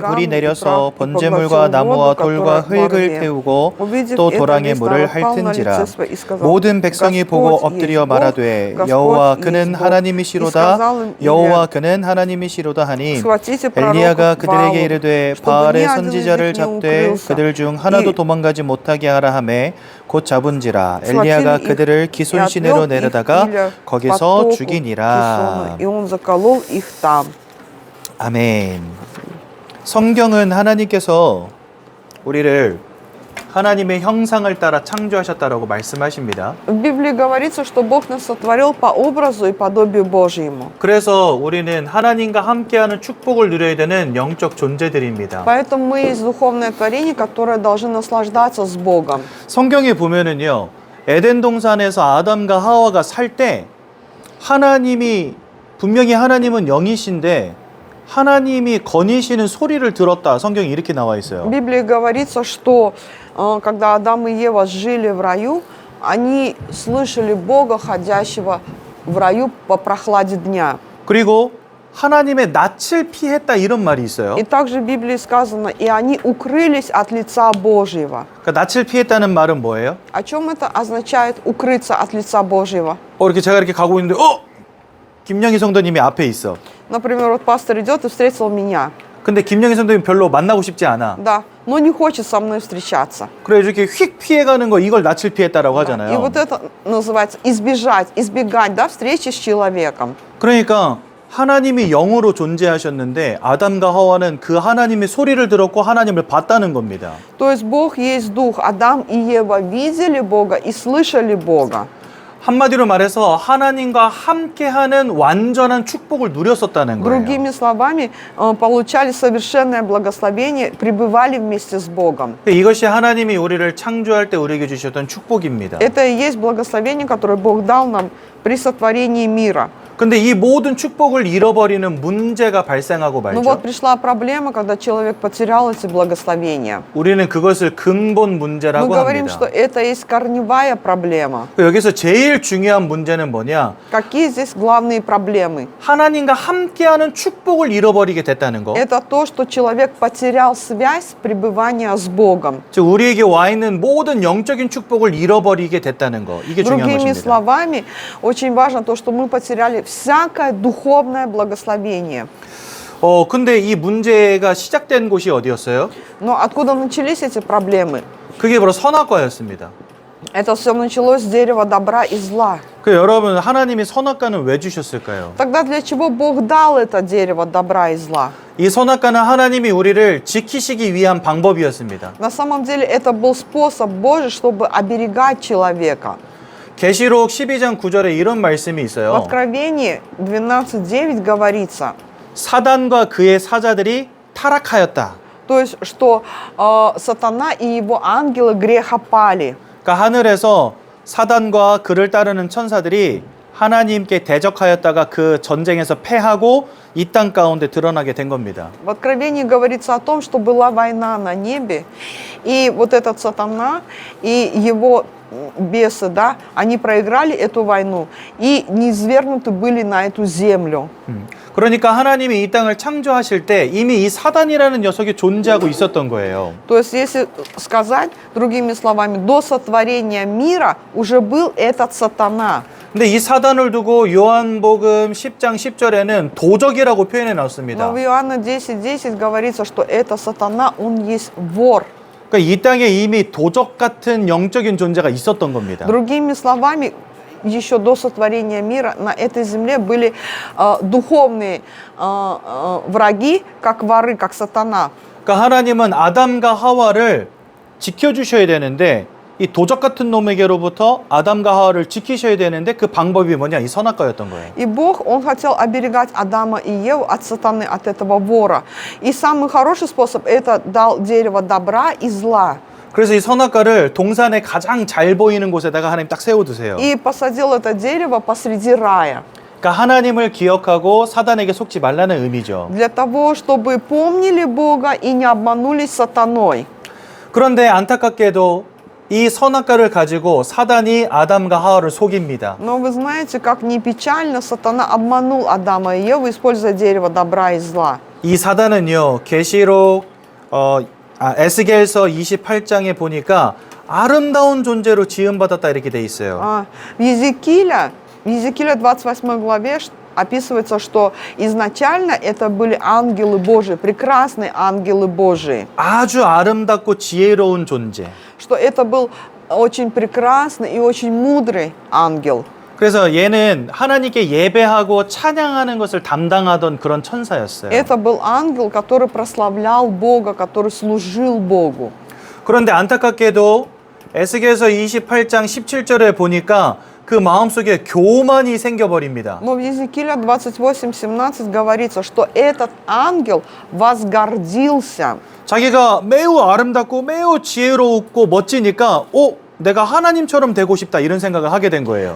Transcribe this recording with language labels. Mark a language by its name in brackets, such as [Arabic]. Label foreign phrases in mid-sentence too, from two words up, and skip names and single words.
[Korean] 불이 내려서 번제물과 나무와 돌과 흙을 태우고 또 도랑에 물을 핥은지라 모든 백성이 보고 엎드려 말하되 여호와 그는 하나님이시로다 여호와 그는 하나님이시로다 하니 엘리야가 그들에게 이르되 바알의 선지자를 잡되 그들 중 하나도 도망가지 못하게 하라 하매 곧 잡은지라 엘리야가 그들을 기손 시내로 내려다가 거기서 죽이니라. 아멘. 성경은 하나님께서 우리를 하나님의 형상을 따라 창조하셨다라고 말씀하십니다. [Russian] В Библии говорится, что Бог нас сотворил по образу и подобию Божьему. [Korean] 그래서 우리는 하나님과 함께하는 축복을 누려야 되는 영적 존재들입니다. [Russian] Поэтому мы есть духовное творение, которое должно наслаждаться с Богом. [Korean] 성경에 보면은요, 에덴 동산에서 아담과 하와가 살 때 하나님이 분명히 하나님은 영이신데 하나님이 거니시는 소리를 들었다. 성경에 이렇게 나와 있어요. [Russian] В Библии говорится, что когда Адам и Ева жили в раю, они слышали Бога, ходящего в раю по прохладе дня. [Korean] 그리고 하나님의 낯을 피했다 이런 말이 있어요. [Russian] И также в Библии сказано, и они укрылись от лица Божьего. [Korean] 그러니까 낯을 피했다는 말은 뭐예요? [Russian] О чем это означает укрыться от лица Божьего? [Korean] 이렇게 제가 이렇게 가고 있는데 김영희 성도님이 앞에 있어. [Russian] Например, вот пастор идет и встретил меня. [Korean] 근데 김영희 성도님 별로 만나고 싶지 않아. [Russian] Да, но не хочет со мной встречаться. [Korean] 그래 이렇게 휙 피해가는 거 이걸 낯을 피했다라고 [Russian] И [Korean] 하잖아요. [Russian] вот это называется избегать, да, встречи с человеком. [Korean] 그러니까 하나님이 영으로 존재하셨는데 아담과 하와는 그 하나님의 소리를 들었고 하나님을 봤다는 겁니다. [Russian] То есть Бог есть Дух. Адам и Ева видели Бога и слышали Бога. [Korean] 한마디로 말해서 하나님과 함께하는 완전한 축복을 누렸었다는 거예요. [Russian] Другими словами, получали совершенное благословение, пребывали вместе с Богом. [Korean] 이것이 하나님이 우리를 창조할 때 우리에게 주셨던 축복입니다. [Russian] Это и есть благословение, которое Бог дал нам при сотворении мира. [Korean] 근데 이 모든 축복을 잃어버리는 문제가 발생하고 [Russian] Но [Korean] 말죠. [Russian] вот пришла проблема, когда человек потерял эти благословения. [Korean] 우리는 그것을 근본 [Russian] Мы [Korean] 문제라고 [Russian] говорим, [Korean] 합니다. [Russian] что это есть корневая проблема. [Korean] 여기서 제일 중요한 문제는 뭐냐? [Russian] Какие здесь главные проблемы? [Korean] 하나님과 함께하는 축복을 잃어버리게 됐다는 거. [Russian] Это то, что человек потерял связь пребывания с Богом. [Korean] 즉 우리에게 와 있는 모든 영적인 축복을 잃어버리게 됐다는 거. 이게 중요한 [Russian] Другими [Korean] 것입니다. [Russian] словами, очень важно то, что мы потеряли всякое духовное благословение. [Korean] 근데 이 문제가 시작된 곳이 어디였어요? [Russian] Но откуда начались эти проблемы? [Korean] 그게 바로 선악과였습니다. [Russian] Это все началось с дерева добра и зла. [Korean] 그 여러분, 하나님이 선악과는 왜 주셨을까요? [Russian] Тогда для чего Бог дал это дерево добра и зла? [Korean] 이 선악과는 하나님이 우리를 지키시기 위한 방법이었습니다. [Russian] На самом деле это был способ Божий, чтобы оберегать человека. [Korean] 계시록 12장 9절에 이런 말씀이 [Russian] В [Korean] 있어요. [Russian] Откровении 12:9 говорится, [Korean] 사단과 그의 사자들이 타락하였다. [Russian] то есть, что сатана и его ангелы греха пали. [Korean] 그러니까 하늘에서 사단과 그를 따르는 천사들이 하나님께 대적하였다가 그 전쟁에서 패하고 이 땅 가운데 드러나게 된 겁니다. [Russian] В Откровении говорится о том, что была война на небе, и вот этот сатана и его бесы, да, они проиграли эту войну и низвергнуты были на эту землю. [Korean] 그러니까 하나님이 이 땅을 창조하실 때 이미 이 사단이라는 녀석이 존재하고 있었던 거예요. [Russian] То есть, если сказать другими словами, до сотворения мира уже был этот сатана. [Korean] 근데 이 사단을 두고 요한복음 10장 10절에는 도적이라고 표현해 [Russian] Но [Korean] 놨습니다. [Russian] в Иоанна 10:10 говорится, что это сатана, он есть вор. [Korean] 그러니까 이 땅에 이미 도적 같은 영적인 존재가 있었던 겁니다. [Russian] Другими словами, еще до сотворения мира на этой земле были духовные враги, как воры, как сатана. [Korean] 그러니까 하나님은 아담과 하와를 지켜주셔야 되는데 이 도적 같은 놈에게로부터 아담과 하와를 지키셔야 되는데 그 방법이 뭐냐? 이 선악과였던 거예요. [Russian] И Бог, Он хотел оберегать Адама и Еву от сатаны, от этого вора. И самый хороший способ – это дал дерево добра и зла. [Korean] 그래서 이 선악과를 동산에 가장 잘 보이는 곳에다가 하나님 딱 세워두세요. [Russian] И посадил это дерево посреди рая. [Korean] 그러니까 하나님을 기억하고 사단에게 속지 말라는 의미죠. [Russian] Для того, чтобы помнили Бога и не обманулись сатаной. [Korean] 그런데 안타깝게도 이 선악과를 가지고 사단이 아담과 하와를 속입니다. [Russian] Но вы знаете, как не печально сатана обманул Адама и Еву, используя дерево добра и зла. [Korean] 이 사단은요, 계시록 에스겔서 28장에 보니까 아름다운 존재로 지음받았다 이렇게 돼 있어요. [Russian] В Езекииля 28 главе описывается, что изначально это были ангелы Божии, прекрасные ангелы Божии. [Korean] 아주 아름답고 지혜로운 존재. [Russian] Что это был очень прекрасный и очень мудрый ангел. [Korean] 그래서 얘는 하나님께 예배하고 찬양하는 것을 담당하던 그런 천사였어요. [Russian] Это был ангел, который прославлял Бога, который служил Богу. [Korean] 그런데 안타깝게도 에스겔서 28장 17절에 보니까 그 마음속에 교만이 생겨버립니다. [Russian] Но в Езекииля 28:17 говорится, что этот ангел возгордился. [Korean] 자기가 매우 아름답고 매우 지혜롭고 멋지니까 내가 하나님처럼 되고 싶다 이런 생각을 하게 된 거예요.